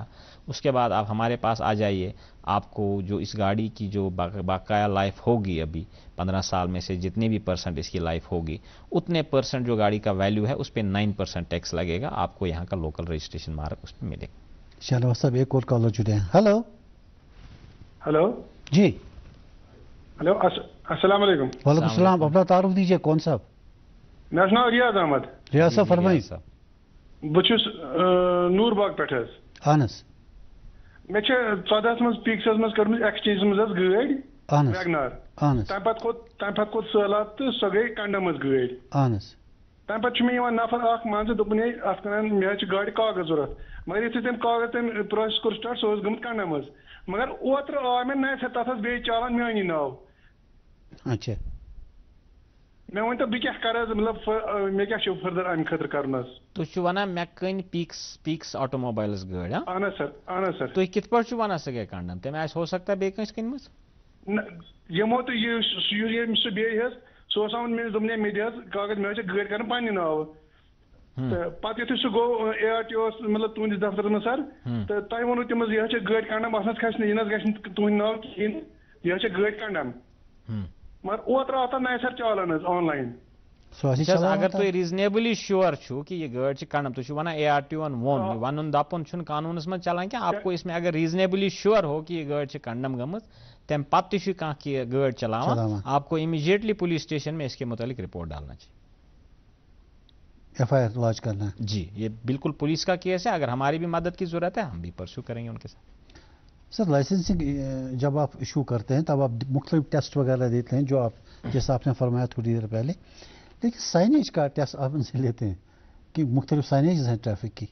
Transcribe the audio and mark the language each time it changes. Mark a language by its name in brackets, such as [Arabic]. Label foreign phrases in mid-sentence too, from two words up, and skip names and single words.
[Urdu] اس کے بعد آپ ہمارے پاس آ جائیے، آپ کو جو اس گاڑی کی جو باقاعدہ لائف ہوگی، ابھی 15 سال میں سے جتنے بھی % اس کی لائف ہوگی، اتنے % جو گاڑی کا ویلیو ہے اس پہ 9% ٹیکس لگے گا. آپ کو یہاں کا [English] local registration mark [Urdu] اس پہ ملے گا. چلو صاحب ایک اور کالر جڑے ہیں. ہلو جی. ہلو السلام علیکم. وعلیکم السلام. اپنا تعارف دیجیے. کون صاحب؟ [Kashmiri] مےٚ چھُ ناو ریاض احمد. [Urdu] ریاض صاحب فرمائیے. [Kashmiri] بہٕ چھُس نوٗر باغ پٮ۪ٹھ حظ. اہن حظ. مےٚ چھِ 14 منٛز پیٖکسَس منٛز کٔرمٕژ ایکسچینج منٛز حظ گٲڑۍ ویگنار. تَمہِ پَتہٕ کھوٚت سہلاب تہٕ سۄ گٔے کنڈم حظ گٲڑۍ. اہن حظ. تَمہِ پَتہٕ چھُ مےٚ یِوان نفر اکھ مان ژٕ دوٚپُن ہے اَتھ کَران مےٚ حظ چھِ گاڑِ کاغذ ضوٚرتھ، مگر یُتھُے تٔمۍ کاغذ تٔمۍ پرٛوسیس کوٚر سٹاٹ سۄ ٲس گٔمٕژ کنڈم حظ. مگر اوترٕ آو مےٚ نَیہِ پھِرِ تَتھ حظ بیٚیہِ چالان میٛانی ناو. [Urdu] اچھا. [Kashmiri] مےٚ ؤنۍتو بہٕ کیٛاہ کَرٕ حظ، مطلب مےٚ کیٛاہ چھُ فٔردَر اَمہِ خٲطرٕ کَرُن حظ؟ تُہۍ چھِو وَنان مےٚ کٕنۍ پیٖکس آٹوموبایلٕز گٲڑۍ؟ اہن حظ سر، اہن حظ سر. تُہۍ کِتھ پٲٹھۍ چھِو وَنان سۄ گٔے کنڈم؟ تٔمۍ آسہِ [Urdu] ہو سکتا [Kashmiri] بیٚیہِ کٲنٛسہِ کٕنمٕژ؟ یِمو تہٕ ییٚمۍ سُہ بیٚیہِ حظ سُہ اوس آمُت مےٚ دوٚپُن ہے مےٚ دِ حظ کاغذ مےٚ حظ چھِ گٲڑۍ کَرٕنۍ پنٛنہِ ناوٕ. تہٕ پَتہٕ یُتھُے سُہ گوٚو ARTO اوس مطلب تُہنٛدِس دفترس منٛز سر، تہٕ تۄہہِ ووٚنوٕ تٔمۍ حظ یہِ حظ چھِ گٲڑۍ کنڈم، اَتھ حظ کھسہِ نہٕ، یہِ نہٕ حظ گژھِ نہٕ تُہنٛدِ ناو کِہیٖنۍ، یہِ حظ چھِ گٲڑۍ کنڈم. مگر اوترٕ آو تَتھ نَیہِ سر چالان حظ آن لاین. اگر تُہۍ [English] reasonably sure [Kashmiri] چھُو [Urdu] کہ یہ [Kashmiri] گٲڑۍ چھِ کنڈم، تُہۍ چھِو وَنان ARTO ووٚن، یہِ وَنُن دَپُن چھُنہٕ قانوٗنَس منٛز چلان کینٛہہ. [Urdu] آپ کو اس میں اگر [English] reasonably sure [Urdu] ہو کہ یہ [Kashmiri] گٲڑۍ چھِ کنڈم گٔمٕژ، تمہِ پتہٕ تہِ چھُ کانٛہہ کہِ گٲڑۍ چلاوان، [Urdu] آپ کو امیجیٹلی پولیس اسٹیشن میں اس کے متعلق رپورٹ ڈالنا چاہیے، FIR لانچ کرنا ہے. جی یہ بالکل پولیس کا کیس ہے. اگر ہماری بھی مدد کی ضرورت ہے ہم بھی پرسو کریں گے ان کے ساتھ. سر لائسنسنگ جب آپ ایشو کرتے ہیں تب آپ مختلف ٹیسٹ وغیرہ دیتے ہیں، جو آپ جیسا آپ نے فرمایا تھوڑی دیر پہلے، لیکن سائنیج کا ٹیسٹ آپ ان سے لیتے ہیں کہ مختلف سائنیج ہیں ٹریفک کی.